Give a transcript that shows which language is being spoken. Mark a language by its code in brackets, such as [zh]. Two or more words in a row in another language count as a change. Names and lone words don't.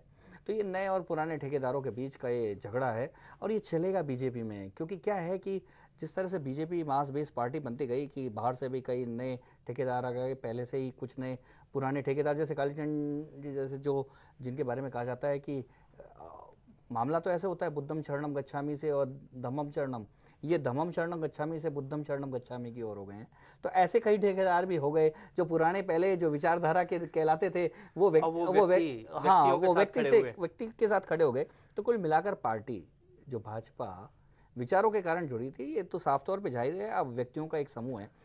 [hi] तो ये नए और पुराने ठेकेदारों के बीच का ये झगड़ा है और ये चलेगा बीजेपी में, क्योंकि क्या है कि जिस तरह से बीजेपी [en] mass base party [hi] बनती गई कि बाहर से भी कई नए ठेकेदार आ गए, पहले से ही कुछ नए पुराने ठेकेदार, जैसे कालीचंद जी जैसे जो जिनके बारे में कहा जाता है कि मामला तो ऐसे होता है [pi] बुद्धम शरणम गच्छामि [hi] से और [pi] धम्मम शरणम, [hi] ये [pi] धम्मम शरणम गच्छामि [hi] से [pi] बुद्धम शरणम गच्छामि [hi] की ओर हो गए हैं। तो ऐसे कई ठेकेदार भी हो गए जो पुराने पहले जो विचारधारा के कहलाते थे वो व्यक्ति के साथ खड़े हो गए। तो कुल मिलाकर पार्टी जो भाजपा विचारों के कारण जुड़ी थी, ये तो साफ तौर पे जाहिर है अब व्यक्तियों का एक समूह है।